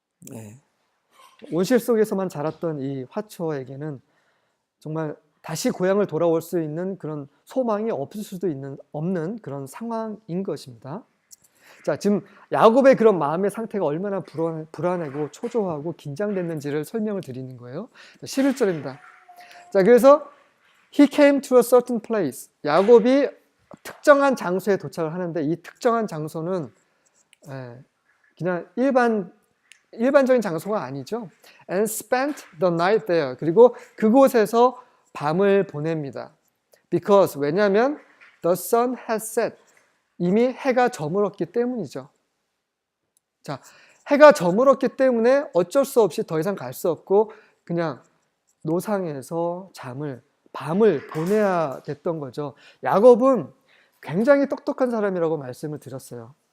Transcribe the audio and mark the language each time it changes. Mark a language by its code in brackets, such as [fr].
[ko] 네. 온실 속에서만 자랐던 이 화초에게는 정말 다시 고향을 돌아올 수 있는 그런 소망이 없을 수도 없는 그런 상황인 것입니다. 자, 지금 야곱의 그런 마음의 상태가 얼마나 불안하고 초조하고 긴장됐는지를 설명을 드리는 거예요. 11절입니다. 자, 그래서 [en] He came to a certain place. [ko] 야곱이 특정한 장소에 도착을 하는데 이 특정한 장소는 그냥 일반적인 장소가 아니죠. [en] And spent the night there. [ko] 그리고 그곳에서 밤을 보냅니다. [en] Because [ko] 왜냐하면 [en] the sun had set. [ko] 이미 해가 저물었기 때문이죠. 자, 해가 저물었기 때문에 어쩔 수 없이 더 이상 갈 수 없고 그냥 노상에서 밤을 보내야 됐던 거죠. 야곱은 굉장히 똑똑한 사람이라고 말씀을 드렸어요.